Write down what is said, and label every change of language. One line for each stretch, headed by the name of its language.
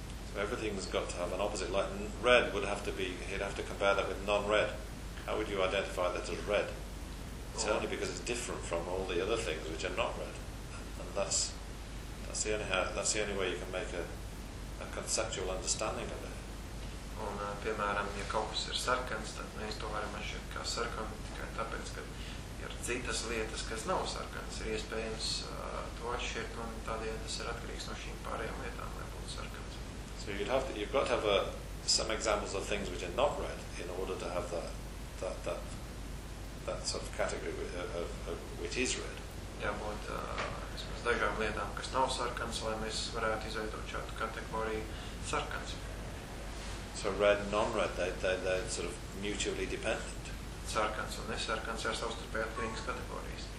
English: So everything's got to have an opposite. Like red would have to be, he'd have to compare that with non-red. How would you identify that as red? It's only because it's different from all the other things which are not red. And that's the only way you can make a conceptual understanding of it.
Latvian: Un, piemēram, ja kaut kas ir sarkans, tad mēs to varam atšķirt kā sarkanu, tikai tāpēc, ka ir citas lietas, kas nav sarkanas, ir iespējams to atšķirt, un tādēļ tas ir atkarīgs no šīm pārējām lietām, lai būtu sarkanas.
English: So you've got to have some examples of things which are not red in order to have that sort of category of which is red.
Latvian: Jābūt dažām lietām, kas nav sarkanas, lai mēs varētu izveidot šādu kategoriju sarkanas.
English: So red and non-red, they're sort of mutually dependent.
Latvian: Sarkans un nesarkans ir savstarpēji atkarīgas kategorijas.